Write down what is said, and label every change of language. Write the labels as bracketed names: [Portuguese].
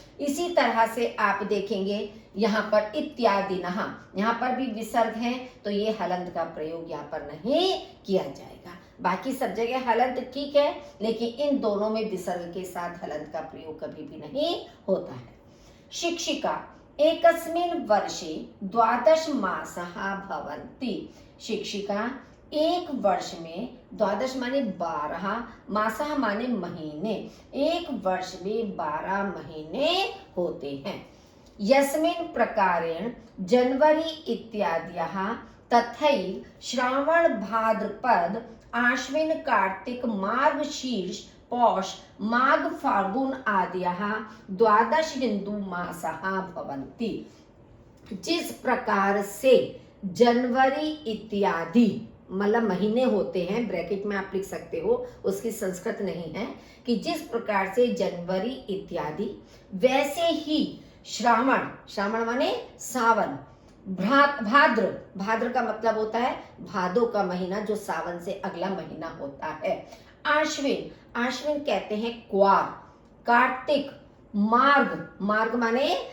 [Hindi] इसी तरह से आप देखेंगे यहाँ पर इत्यादि नहा, यहाँ पर भी विसर्ग है तो ये हलंत का प्रयोग यहाँ पर नहीं किया जाएगा। बाकी सब जगह हलंत ठीक है, लेकिन इन दोनों में विसर्ग के साथ हलंत का प्रयोग कभी भी नहीं होता है। [Sanskrit] शिक्षिका एकस्मिन् वर्षे 12 मासः भवन्ति। [Hindi] शिक्षिका, एक वर्ष में 12 माने 12, मासः माने महीने, एक वर्ष में 12 महीने होते हैं। [Sanskrit] यस्मिन् प्रकारेण जनवरी इत्याद्यः तथैव श्रावण भाद्रपद आश्विन कार्तिक मार्गशीर्ष पौष माघ फाल्गुन आद्यः द्वादश हिंदू मासः भवन्ति। [Hindi] जिस प्रकार से जनवरी इत्यादि मतलब महीने होते हैं, ब्रैकेट में आप लिख सकते हो, उसकी संस्कृत नहीं है, कि जिस प्रकार से जनवरी इत्यादि, वैसे ही श्रावण, श्रावण माने सावन, भाद्र, भाद्र का मतलब होता है भादो का महीना जो सावन से अगला महीना होता है, आश्विन, आश्विन कहते हैं क्वार, कार्तिक, मार्ग, मार्ग माने